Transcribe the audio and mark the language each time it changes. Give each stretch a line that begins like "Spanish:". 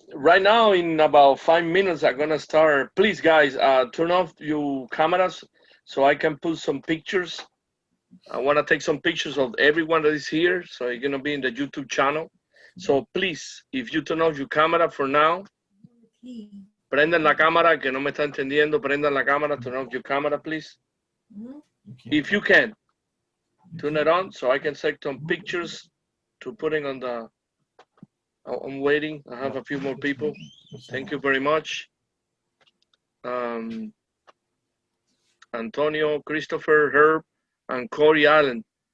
English: Right now, in about 5 minutes, I'm gonna start. Please, guys, turn off your cameras so I can put some pictures. I want to take some pictures of everyone that is here, so you're gonna be in the YouTube channel. So please, if you turn off your camera for now.
Spanish: Prendan la cámara, que no me está entendiendo. Prendan la cámara,
English: turn off your camera, please. If you can, turn it on so I can take some pictures to putting on the. I'm waiting. I have a few more people. Thank you very much. Antonio, Christopher, Herb, and Corey Allen.